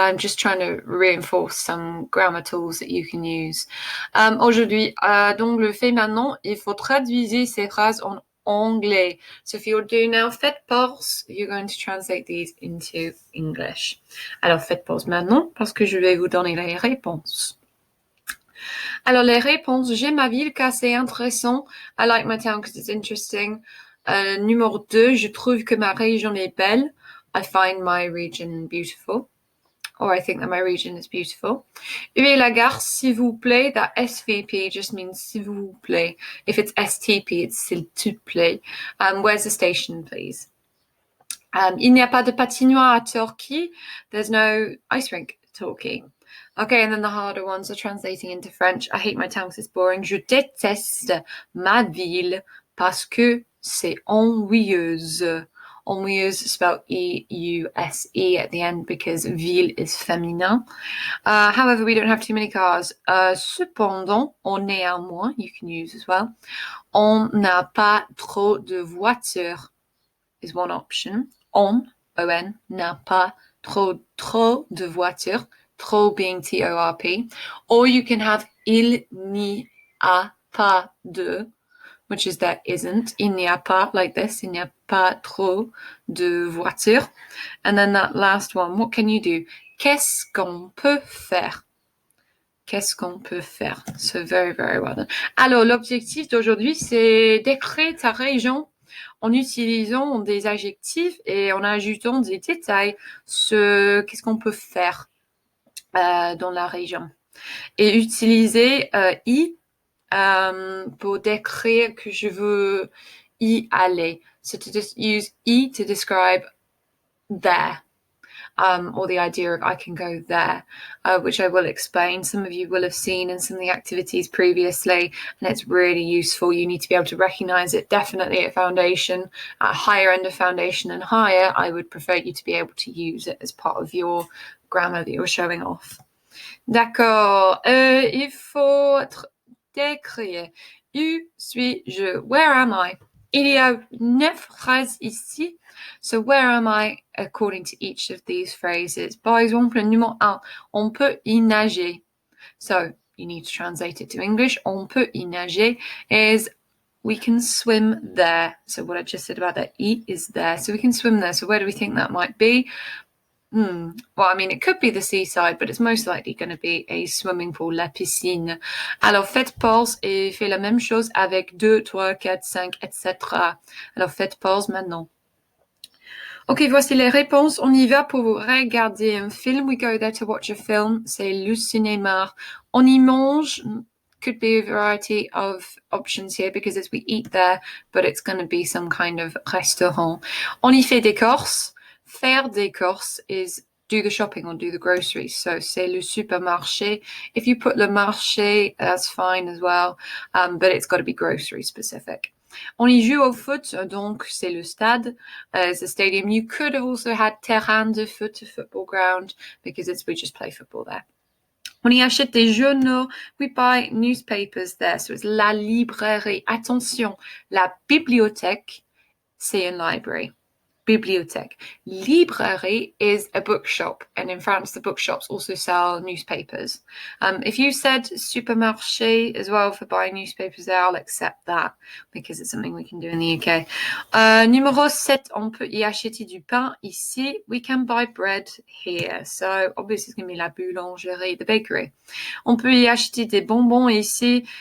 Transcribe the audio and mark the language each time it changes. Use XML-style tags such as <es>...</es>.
<en>I'm just trying to reinforce some grammar tools that you can use.</en> <fr>Aujourd'hui, donc le fait maintenant, il faut traduire ces phrases en anglais.</fr> <en>So if you're doing now,</en> <fr>faites pause,</fr> <en>you're going to translate these into English.</en> <fr>Alors faites pause maintenant parce que je vais vous donner les réponses. Alors les réponses, j'aime ma ville car c'est intéressant.</fr> <en>I like my town because it's interesting.</en> <fr>Numéro 2, je trouve que ma région est belle.</fr> <en>I find my region beautiful. Or I think that my region is beautiful.</en> <fr>Où est la gare, s'il vous plaît?</fr> <en>That SVP just means</en> <fr>s'il vous plaît.</fr> <en>If it's STP, it's</en> <fr>s'il te plaît.</fr> <en>Where's the station, please?</en> <fr>Il n'y a pas de patinoire à Torquay.</fr> <en>There's no ice rink at Torquay. Okay, and then the harder ones are translating into French. I hate my town because it's boring.</en> <fr>Je déteste ma ville parce que c'est ennuyeuse.</fr> <en>Ennuyeuse spelled E-U-S-E at the end because ville is féminin. However, we don't have too many cars.</en> <fr>Cependant, on est à moins,</fr> <en>you can use as well.</en> <fr>On n'a pas trop de voitures</fr> <en>is one option.</en> <fr>On, n'a pas trop de voitures.</fr> <en>Trop being T-O-R-P. Or you can have</en> <fr>il n'y a pas de,</fr> <en>which is there isn't.</en> <fr>Il n'y a pas,</fr> <en>like this,</en> <fr>il n'y a pas trop de voitures.</fr> <en>And then that last one, what can you do?</en> <fr>Qu'est-ce qu'on peut faire? Qu'est-ce qu'on peut faire?</fr> <en>So very, very well done.</en> <fr>Alors, l'objectif d'aujourd'hui, c'est d'écrire ta région en utilisant des adjectifs et en ajoutant des détails sur qu'est-ce qu'on peut faire dans la région. Et utiliser i pour décrire que je veux y aller.</fr> <en>So to just use I to describe there. Or the idea of I can go there, which I will explain. Some of you will have seen in some of the activities previously, and it's really useful. You need to be able to recognize it definitely at foundation, at higher end of foundation and higher. I would prefer you to be able to use it as part of your grammar that you're showing off.</en> <fr>D'accord. Il faut décrire. Où suis-je?</fr> <en>Where am I?</en> <fr>Il y a 9 phrases ici.</fr> <en>So where am I according to each of these phrases?</en> <fr>Par exemple, numéro 1, on peut y nager.</fr> <en>So you need to translate it to English.</en> <fr>On peut y nager</fr> <en>is we can swim there. So what I just said about that I is there. So we can swim there. So where do we think that might be? Well, I mean, it could be the seaside, but it's most likely going to be a swimming pool, la piscine.</en> <fr>Alors, faites pause et faites la même chose avec 2, 3, 4, 5, etc. Alors, faites pause maintenant. Ok, voici les réponses. On y va pour regarder un film.</fr> <en>We go there to watch a film.</en> <fr>C'est le cinéma. On y mange.</fr> <en>Could be a variety of options here because as we eat there, but it's going to be some kind of restaurant.</en> <fr>On y fait des courses.</fr> <en>Faire des courses is do the shopping or do the groceries. So</en> <fr>c'est le supermarché.</fr> <en>If you put le marché, that's fine as well, but it's got to be grocery specific.</en> <fr>On y joue au foot, donc c'est le stade.</fr> <en>It's a stadium. You could have also had terrain de foot, a football ground, because we just play football there.</en> <fr>On y achète des journaux.</fr> <en>We buy newspapers there. So it's</en> <fr>la librairie. Attention, la bibliothèque, c'est une library. bibliothèque.</fr> <en>Librairie is a bookshop, and in France, the bookshops also sell newspapers. If you said supermarché as well for buying newspapers there, I'll accept that because it's something we can do in the UK.</en> <fr>Numéro 7, on peut y acheter du pain ici.</fr> <en>We can buy bread here. So obviously it's going to be la boulangerie, the bakery.</en> <fr>On peut y acheter des bonbons ici.</fr>